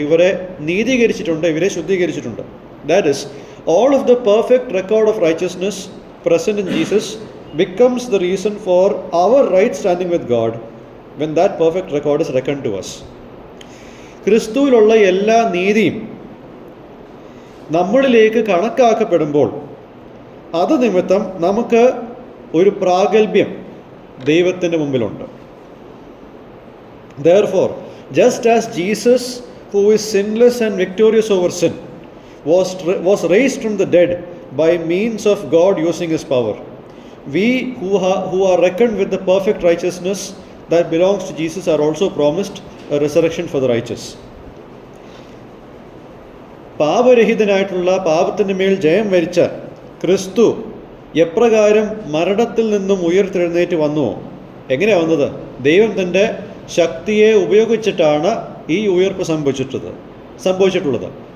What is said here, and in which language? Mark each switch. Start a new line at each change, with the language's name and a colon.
Malayalam: ഇവരെ നീതീകരിച്ചിട്ടുണ്ട്, ഇവരെ ശുദ്ധീകരിച്ചിട്ടുണ്ട്.
English: That is all of the perfect record of righteousness present in Jesus becomes the reason for our right standing with God when that perfect record is reckoned to us.
Malayalam: ക്രിസ്തുവിലുള്ള എല്ലാ നീതിയും നമ്മളിലേക്ക് കണക്കാക്കപ്പെടുമ്പോൾ അത് നിമിത്തം നമുക്ക് ഒരു പ്രാഗൽഭ്യം ദൈവത്തിൻ്റെ മുമ്പിലുണ്ട്.
English: Therefore, just as Jesus, who is sinless and victorious over sin, was raised from the dead by means of God using his power, we who are reckoned with the perfect righteousness that belongs to Jesus are also promised a resurrection for the righteous.
Malayalam: പാപരഹിതനായിട്ടുള്ള, പാപത്തിൻ്റെ മേൽ ജയം വരിച്ച ക്രിസ്തു എപ്രകാരം മരണത്തിൽ നിന്നും ഉയർത്തെഴുന്നേറ്റ് വന്നുവോ? എങ്ങനെയാണ് വന്നത്? ദൈവം തൻ്റെ ശക്തിയെ ഉപയോഗിച്ചിട്ടാണ് ഈ ഉയർപ്പ് സംഭവിച്ചിട്ടുള്ളത്.